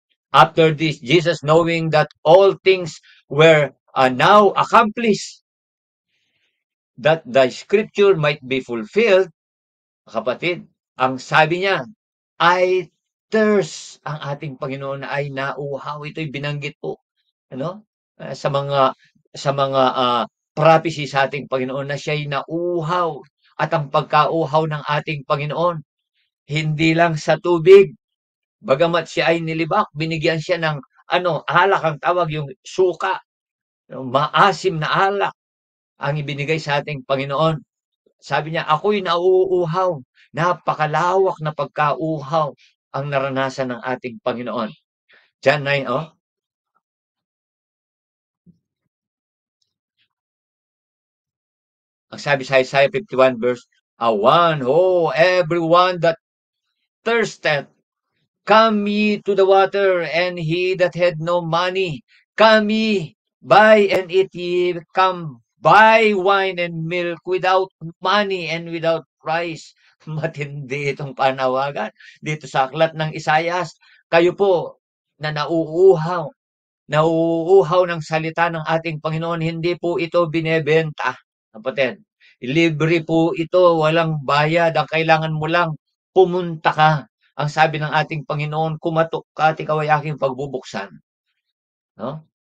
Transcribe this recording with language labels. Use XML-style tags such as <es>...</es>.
<en>After this, Jesus, knowing that all things were now accomplished, that the scripture might be fulfilled,</en> <tl>kapatid, ang sabi niya,</tl> <en>I thirst.</en> <tl>Ang ating Panginoon ay nauuhaw. Ito'y binanggit po, ano? Sa mga prophecy sa ating Panginoon na siya'y nauuhaw. At ang pagkauhaw ng ating Panginoon, hindi lang sa tubig. Bagamat siya ay nilibak, binigyan siya ng alak, ang tawag yung suka. Maasim na alak ang ibinigay sa ating Panginoon. Sabi niya, ako'y nauuhaw. Napakalawak na pagkauhaw ang naranasan ng ating Panginoon.</tl> <en>John 9,</en> <tl>ang sabi sa</tl> <en>Isaiah 51 verse 1, everyone that thirsteth, come ye to the water, and he that had no money, come ye, buy and eat ye, come buy wine and milk without money and without price.</en> <tl>Matindi itong panawagan dito sa aklat ng Isayas. Kayo po na nauuhaw ng salita ng ating Panginoon, hindi po ito binebenta, kapatid. Libre po ito, walang bayad. Ang kailangan mo lang, pumunta ka. Ang sabi ng ating Panginoon, kumatok ka at ikaw ay aking pagbubuksan. No?</tl>